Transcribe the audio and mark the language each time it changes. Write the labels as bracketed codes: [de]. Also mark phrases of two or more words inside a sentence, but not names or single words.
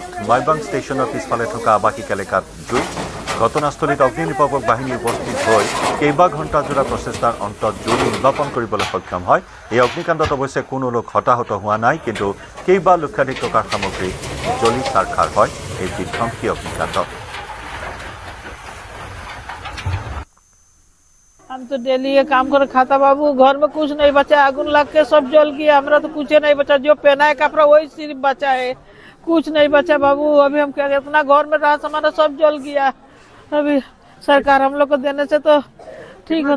[as] মাইবং ষ্টেচনৰ পিছফালে থকা আৱাসিক এলেকাত জুই, ঘটনাস্থলীত অগ্নি নিৰ্বাপক বাহিনী উপস্থিত হৈ কেইবা ঘণ্টাজোৰা প্ৰচেষ্টাৰ অন্তত জুই নিৰ্বাপন কৰিবলৈ সক্ষম হয়। এই অগ্নিকাণ্ডত অৱশ্যে কোনো লোক হতাহত হোৱা নাই, কিন্তু কেইবা লক্ষাধিক টকাৰ সামগ্ৰী জ্বলি ছাৰখাৰ হয় এই বিধ্বংসী অগ্নিকাণ্ডত। [hi] हम तो डेली ये काम कर खाता बाबू, घर में कुछ नहीं बचा, आगुन लग के सब जल गया, हमरा तो कुछ नहीं बचा, जो पहना है कपड़ा वही सिर्फ बचा है, कुछ नहीं बचा बाबू। अभी हम क्या, इतना घर में रहा सामान सब जल गया। अभी सरकार हम लोग को देने से तो ठीक होता।